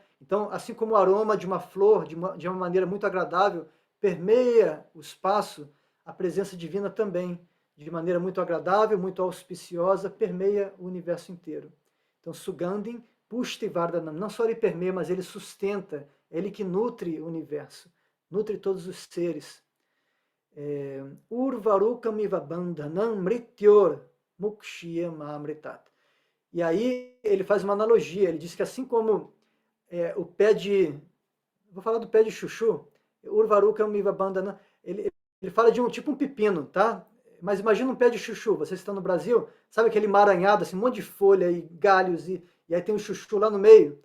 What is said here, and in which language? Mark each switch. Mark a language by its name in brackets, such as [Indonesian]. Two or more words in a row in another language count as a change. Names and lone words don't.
[Portuguese] Então, assim como o aroma de uma flor, de uma maneira muito agradável, permeia o espaço, a presença divina também, de maneira muito agradável, muito auspiciosa, permeia o universo inteiro. Então, [Sanskrit] Sugandhim Pushti Vardhanam. [Portuguese] Não só ele permeia, mas ele sustenta, é ele que nutre o universo, nutre todos os seres. [Sanskrit] Urvarukamiva bandhanam mrityor mukshiyam amritat. [Portuguese] E aí ele faz uma analogia, ele diz que assim como o pé de... Vou falar do pé de chuchu, [Sanskrit] Urvarukamiva bandhanam, [Portuguese] ele fala de tipo um pepino, tá? Mas imagina um pé de chuchu, vocês estão no Brasil, sabe aquele emaranhado, assim, um monte de folha e galhos, e aí tem o chuchu lá no meio.